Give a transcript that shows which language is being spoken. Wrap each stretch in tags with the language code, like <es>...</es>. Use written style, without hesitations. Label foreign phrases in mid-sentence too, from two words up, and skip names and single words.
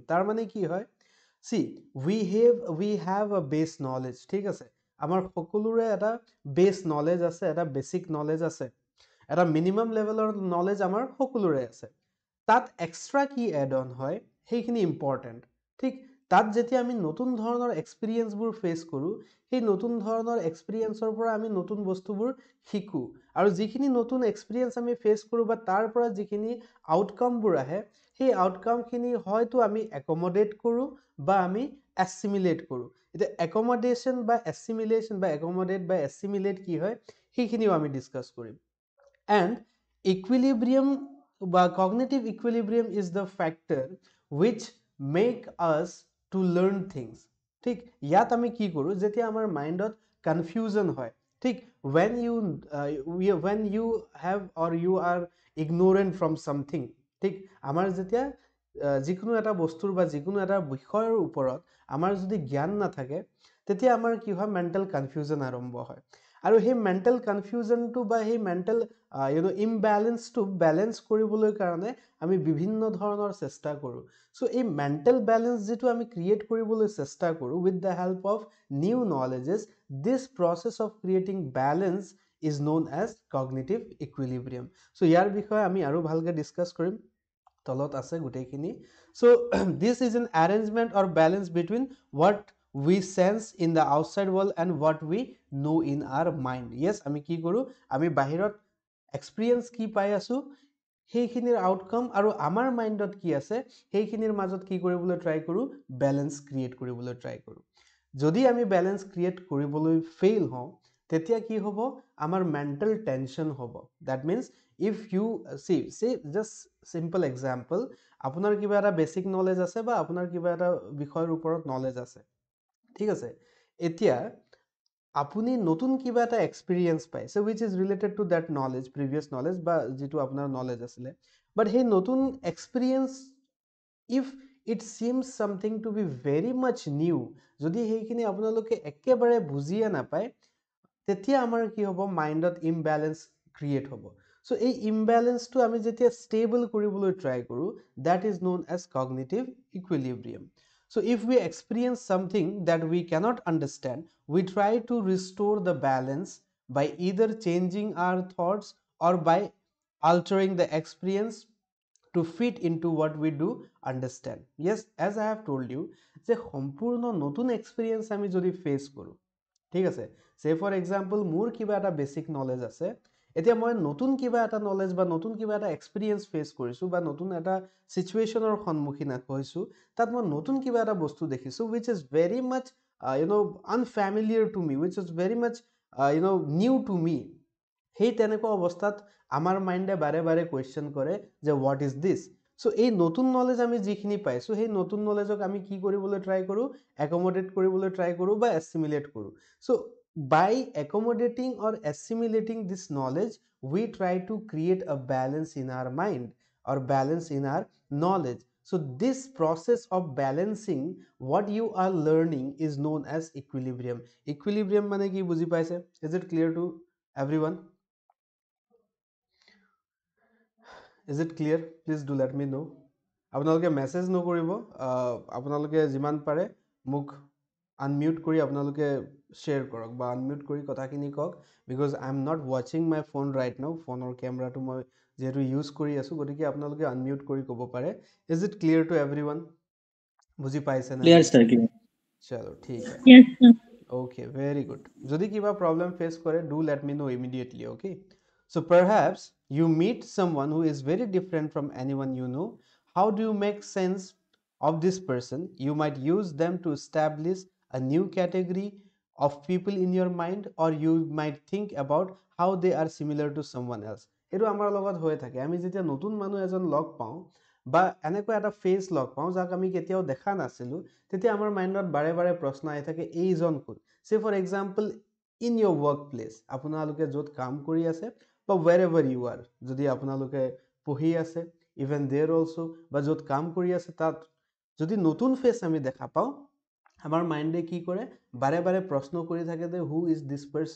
<as>তাৰ মানে কি হয়</as> <en>See, we have a base knowledge</en> <as>ঠিক আছে আমাৰ সকলোৰে এটা</as> <en>base knowledge</en> <as>আছে এটা</as> <en>basic knowledge</en> <as>আছে এটা</as> <en>minimum levelৰ knowledge</en> <as>আমাৰ সকলোৰে আছে তাত এক্সট্ৰা কি</as> <en>add on</en> <as>হয় সেইখিনি ইম্পৰ্টেণ্ট ঠিক তাত যেতিয়া আমি নতুন ধৰণৰ এক্সপিৰিয়েঞ্চবোৰ ফেচ কৰোঁ সেই নতুন ধৰণৰ এক্সপিৰিয়েঞ্চৰ পৰা আমি নতুন বস্তুবোৰ শিকোঁ আৰু যিখিনি নতুন এক্সপিৰিয়েঞ্চ আমি ফেচ কৰোঁ বা তাৰ পৰা যিখিনি আউটকামবোৰ আহে সেই আউটকামখিনি হয়তো আমি একমডেট কৰোঁ বা আমি এছিমিলেট কৰোঁ এতিয়া একমডেশ্যন বা এছিমিলেশ্যন বা একমডেট বা এছিমিলেট কি হয় সেইখিনিও আমি ডিছকাছ কৰিম</as> <en>and equilibrium</en> <as>বা</as> <en>cognitive equilibrium is the factor which make us to learn things</en> <as>ঠিক ইয়াত আমি কি কৰোঁ যেতিয়া আমাৰ মাইণ্ডত কনফিউজন হয় ঠিক</as> <en>when you have or you are ignorant from something</en> <as>ঠিক আমাৰ যেতিয়া যিকোনো এটা বস্তুৰ বা যিকোনো এটা বিষয়ৰ ওপৰত আমাৰ যদি জ্ঞান নাথাকে তেতিয়া আমাৰ কি হয়</as> <en>mental confusion</en> <as>আৰম্ভ হয় আৰু সেই</as> <en>mental confusionটো</en> <as>বা সেই</as> <en>mental imbalanceটো</en> <as>বেলেঞ্চ কৰিবলৈ কাৰণে আমি বিভিন্ন ধৰণৰ চেষ্টা কৰোঁ</as> <en>সো</en> <as>এই মেণ্টেল বেলেঞ্চ যিটো আমি ক্ৰিয়েট কৰিবলৈ চেষ্টা কৰোঁ</as> <en>with the help of new knowledges this process of creating balance is known as cognitive equilibrium so</en> <as>ইয়াৰ বিষয়ে আমি আৰু ভালকৈ ডিছকাছ কৰিম তলত আছে গোটেইখিনি</as> <en>so this is an arrangement or balance between what we sense in the outside world and what we know in our mind yes</en> <as>আমি কি কৰো আমি বাহিৰত এক্সপেৰিয়েন্স কি পাই আছো সেইখিনিৰ আউটকাম আৰু আমাৰ মাইণ্ডত কি আছে সেইখিনিৰ মাজত কি কৰিবলৈ ট্ৰাই কৰো</as> <en>balance create</en> <as>কৰিবলৈ ট্ৰাই কৰো যদি আমি</as> <en>balance create</en> <as>কৰিবলৈ ফেইল হওঁ তেতিয়া কি হ'ব আমাৰ</as> <en>mental tension</en> <as>হ'ব</as> <en>that means if you see just simple example</en> <as>আপোনাৰ কিবা এটা</as> <en>basic knowledge</en> <as>আছে বা আপোনাৰ কিবা এটা বিষয়ৰ ওপৰত নলেজ আছে ঠিক আছে এতিয়া আপুনি নতুন কিবা এটা এক্সপেৰিয়েন্স পাইছে</as> <en>which is related to that knowledge previous knowledge</en> <as>বা যেটো আপোনাৰ নলেজ আছিলে but সেই নতুন এক্সপেৰিয়েন্স</as> <en>if it seems something to be very much new</en> <as>যদি সেইখিনি আপোনালোকে একেবাৰে বুজিয়ে নাপায় তেতিয়া আমাৰ কি হ'ব মাইণ্ডত ইমবেলেন্স ক্ৰিয়েট হ'ব সো এই ইমবেলেন্সটো আমি যেতিয়া ষ্টেবল কৰিবলৈ ট্ৰাই কৰোঁ</as> <en>that is known as cognitive equilibrium so if we experience something that we cannot understand we try to restore the balance by either changing our thoughts or by altering the experience to fit into what we do understand yes as I have told you</en> <as>যে সম্পূৰ্ণ নতুন এক্সপেৰিয়েন্স আমি যদি ফেচ কৰোঁ ঠিক আছে</as> <en>say for example</en> <as>মোৰ কিবা এটা</as> <en>basic knowledge</en> <as>আছে এতিয়া মই নতুন কিবা এটা নলেজ বা নতুন কিবা এটা এক্সপেৰিয়েন্স ফেচ কৰিছো বা নতুন এটা সিচুৱেচনৰ সন্মুখীন হৈছো তাত মই নতুন কিবা এটা বস্তু দেখিছো</as> <en>which is very much unfamiliar to me which is very much new to me</en> <as>সেই তেনেকুৱা অৱস্থাত আমাৰ মাইণ্ডে বাৰে বাৰে কোৱেশ্চন কৰে যে</as> <en>what is this so</en> <as>এই নতুন নলেজ আমি যিখিনি পাইছো সেই নতুন নলেজক আমি কি কৰিবলৈ ট্ৰাই কৰো একমডেট কৰিবলৈ ট্ৰাই কৰো বা এছিমিলেট কৰো</as> <en>সো by accommodating or assimilating this knowledge we try to create a balance in our mind or balance in our knowledge so this process of balancing what you are learning is known as equilibrium equilibrium</en> <as>মানে কি বুজি পাইছে</as> <en>is it clear to everyone is it clear please do let me know</en> <as>আপোনালোকে মেসেজ নকৰিব আপোনালোকে যিমান পাৰে মুখ unmute কৰি আপোনালোকে share কৰক বা unmute কৰি কথাখিনি কক</as> <en>because I am not watching my phone right now</en> <as>ফোনৰ কেমেৰাটো মই যেটো ইউজ কৰি আছো গতিকে আপোনালোকে unmute কৰি ক'ব পাৰে</as> <en>is it clear to everyone</en> <as>বুজি পাইছে না</as> <en>clear sir clear</en> <as>চলো ঠিক আছে</as> <en>Yes, sir. okay very good</en> <as>যদি কিবা</as> <en>problem face কৰে do let me know immediately okay so perhaps you meet someone who is very different from anyone you know how do you make sense of this person, you might use them to establish a new category of people in your mind, or you might think about how they are similar to someone else.</en> <as>এইটো আমাৰ লগত হৈ থাকে। আমি যেতিয়া নতুন মানুহ এজন লগ পাওঁ বা এনেকুৱা এটা ফেচ লগ পাওঁ যাক আমি কেতিয়াও দেখা নাছিলোঁ, তেতিয়া আমাৰ মাইণ্ডত বাৰে বাৰে প্ৰশ্ন আহি থাকে, এইজন কোন?</as> <en>say for example in your work place,</en> <as>আপোনালোকে য'ত কাম কৰি আছে বা</as> <en>where ever you are,</en> <as>যদি আপোনালোকে পঢ়ি আছে</as> <en>even there also,</en> <as>বা য'ত কাম কৰি আছে তাত যদি নতুন ফেচ আমি দেখা পাওঁ, আমাৰ মাইণ্ডে কি কৰে, বাৰে বাৰে প্ৰশ্ন কৰি থাকে যে</as> <en>who is this person.</en>